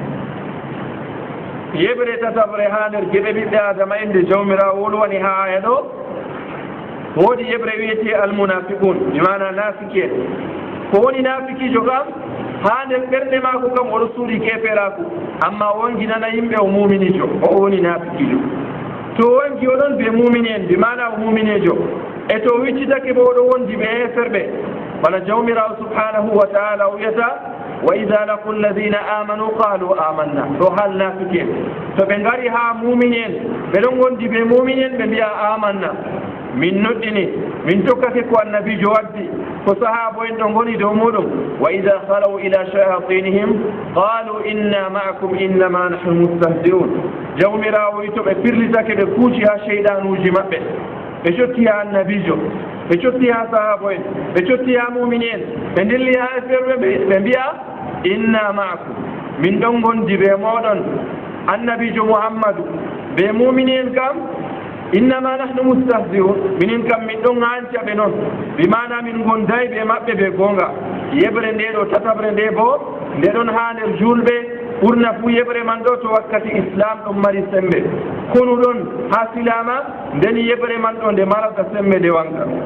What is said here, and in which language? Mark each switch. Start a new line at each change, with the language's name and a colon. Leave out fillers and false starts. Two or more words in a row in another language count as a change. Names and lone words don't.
Fula: yeɓre tatabre ha nder geɓe ɓiɓɓe adama en nde jawmirawo wolwani ha aya ɗo woodi yeɓre wiyete almunafiqun bimana nafiki en ko woni nafikijo kam ha nder ɓerɗe maako kam oɗo suuɗi keferaku amma wongi nana yimɓe o muminijo o woni nafikijo to wongi oɗon ɓe mumini en bimana o muminejo e to wiccitake bo oɗo wondi ɓe heferɓe bana jawmirawo
Arabic: سبحانه وتعالى
Fula: o wiyata
Arabic: وإذا لقوا الذين آمنوا قالوا آمنا
Fula: ɗo hal nafiki en to ɓe ngari ha mumini en ɓe ɗon wondi ɓe mumini en ɓe mbiya amanna min noɗɗini min tokkake ko annabijo waddi ko sahaba en ɗo ngoni dow muɗum
Arabic: وإذا خلوا إلى شياطينهم قالوا إنا معكم إنما نحن مستهزئون
Fula: jawmirawo wi to ɓe firlitake ɓe kuuci ha cheyɗanuji maɓɓe ɓe cotti ha annabijo ɓe cotti ha sahaba en ɓe cotti ha mumini en ɓe dilli ha ferɓe ɓe mbiya
Arabic: إنا معكم
Fula: min ɗon gondi ɓe moɗon annabijo mouhammadou ɓe mumini en kam
Arabic: إنما نحن مستهزئون
Fula: minin kam min ɗon hanca ɓe noon bimana min gondayi ɓe maɓɓe ɓe gonga yeɓre nde ɗo tatabre nde bo nde ɗon ha nder julɓe ɓurna fuu yeɓre man ɗo to wakkati islam ɗon mari sembe konu ɗon ha silama nden yeɓre man ɗo nde marata sembe nde wanka